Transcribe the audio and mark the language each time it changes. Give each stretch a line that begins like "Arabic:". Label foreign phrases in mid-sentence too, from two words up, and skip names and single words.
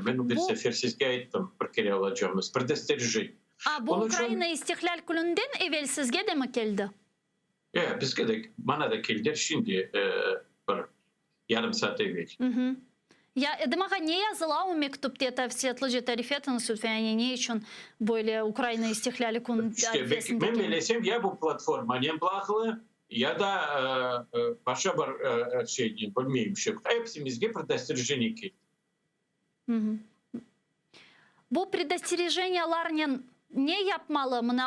Crimean Tatar: Ben bir sefer sizge ettim. Bir kere alacağımız. предостережение. Bu Ukrayna İstiklal Günü'nden evvel sizge de mi geldi? Bizge de bana da geldiler şimdi bir yarım saat evvel. Ya demek ne yazılı o mektupta
Russian: это все отложить
Crimean Tatar: tarifetini yani ne için böyle Ukrayna İstiklali Günü İşte ben bilesem ya bu platformanın bağlı ya da başka bir şey diyeyim bilmeyeyim şey. Hepsimizge предостережение geldi. Bu предостереженияларның ne yapmalı mına?